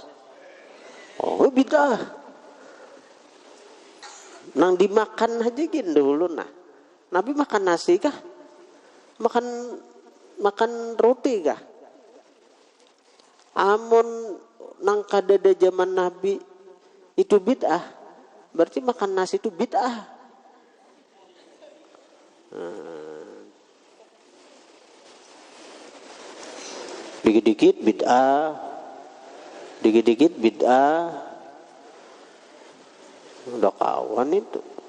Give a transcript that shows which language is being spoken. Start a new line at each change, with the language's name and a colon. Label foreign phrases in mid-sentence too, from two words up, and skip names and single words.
Banjar: Oh bid'ah. Nang dimakan aja gini dulu nah. Nabi makan nasi kah? Makan roti kah? Amun nang kadada zaman Nabi itu bid'ah, berarti makan nasi itu bid'ah. Dikit-dikit bid'ah, dikit-dikit bid'ah, udah kawan itu.